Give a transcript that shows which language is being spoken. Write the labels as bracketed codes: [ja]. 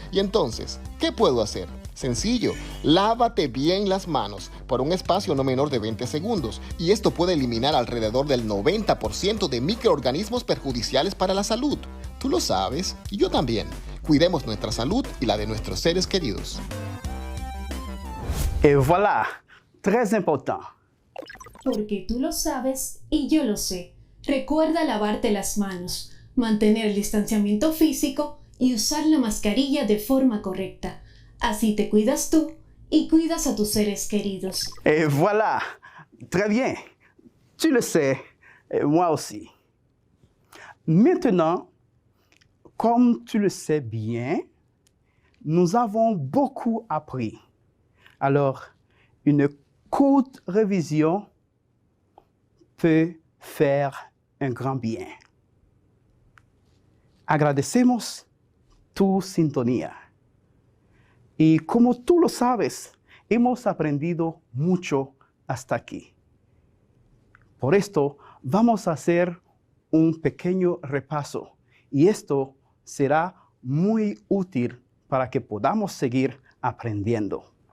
[es] Y entonces, ¿qué puedo hacer? Sencillo, lávate bien las manos por un espacio no menor de 20 segundos y esto puede eliminar alrededor del 90% de microorganismos perjudiciales para la salud. Tú lo sabes y yo también. Cuidemos nuestra salud y la de nuestros seres queridos. [fr] Et voilà, très important. [es] Porque tú lo sabes y yo lo sé. Recuerda lavarte las manos, mantener el distanciamiento físico y usar la mascarilla de forma correcta. Así te cuidas tú y cuidas a tus seres queridos. [fr] Et voilà, très bien. Tu le sais, et moi aussi. Maintenant, comme tu le sais bien, nous avons beaucoup appris. Alors, une courte révision peut faire un grand bien. [es] Agradecemos tu sintonía. Y como tú lo sabes, hemos aprendido mucho hasta aquí. Por esto, vamos a hacer un pequeño repaso y esto será muy útil para que podamos seguir aprendiendo.